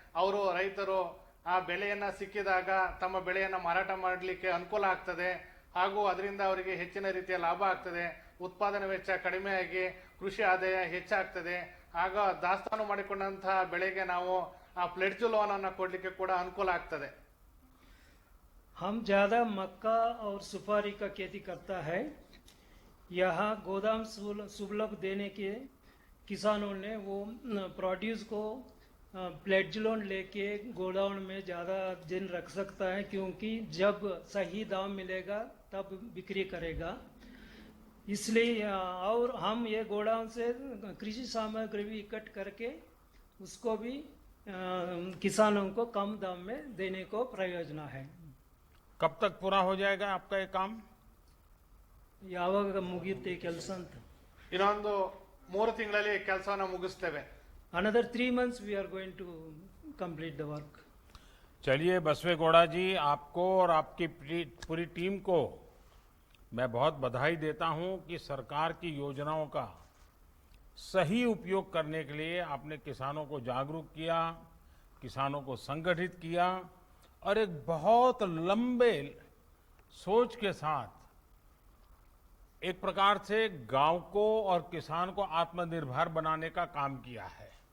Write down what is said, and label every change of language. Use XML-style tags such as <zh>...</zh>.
<kn>ಅವರು ರೈತರು ಆ ಬೆಳೆಯನ್ನ ಸಿಕ್ಕಿದಾಗ ತಮ್ಮ ಬೆಳೆಯನ್ನ ಮಾರಾಟ ಮಾಡಲಿಕ್ಕೆ ಅನುಕೂಲ ಆಗ್ತದೆ. ಹಾಗೂ ಅದರಿಂದ ಅವರಿಗೆ ಹೆಚ್ಚಿನ ರೀತಿಯ ಲಾಭ ಆಗ್ತದೆ. ಉತ್ಪಾದನೆ ವೆಚ್ಚ ಕಡಿಮೆಯಾಗಿ ಕೃಷಿ ಆದಾಯ ಹೆಚ್ಚಾಗ್ತದೆ. ಆಗ ದಾಸ್ತಾನು ಮಾಡಿಕೊಂಡಂತಹ ಬೆಳೆಗೆ ನಾವು ಆ ಪ್ಲೆಡ್ಜ್ ಲೋನ್ ಅನ್ನು ಕೊಡ್ಲಿಕ್ಕೆ ಕೂಡ ಅನುಕೂಲ ಆಗ್ತದೆ.</kn> <hi>हम ज़्यादा मक्का और सुपारी का खेती करता है. यहाँ गोदाम सुलभ देने के किसानों ने वो प्रोड्यूस को प्लेड्ज लोन लेके गोडाउन में ज़्यादा दिन रख सकता है, क्योंकि जब सही दाम मिलेगा तब बिक्री करेगा. इसलिए और हम ये गोडाउन से कृषि सामग्री भी इकट्ठ करके उसको भी किसानों को कम दाम में देने को प्रयोजन है. कब तक पूरा हो जाएगा आपका ये काम?</hi> <kn>ಯಾವಾಗ ಮುಗಿಯುತ್ತೆ ಕೆಲಸ ಅಂತ? ಇನ್ನೊಂದು 3 ತಿಂಗಳಲ್ಲಿ ಕೆಲಸವನ್ನು ಮುಗಿಸ್ತೇವೆ.</kn> <en>Another 3 months we are going to complete the work.</en> <hi>चलिए बसवेगौड़ा जी, आपको और आपकी पूरी टीम को मैं बहुत बधाई देता हूं कि सरकार की योजनाओं का सही उपयोग करने के लिए आपने किसानों को जागरूक किया, किसानों को संगठित किया और एक बहुत लंबे सोच के साथ एक प्रकार से गांव को और किसान को आत्मनिर्भर बनाने का काम किया है.</hi>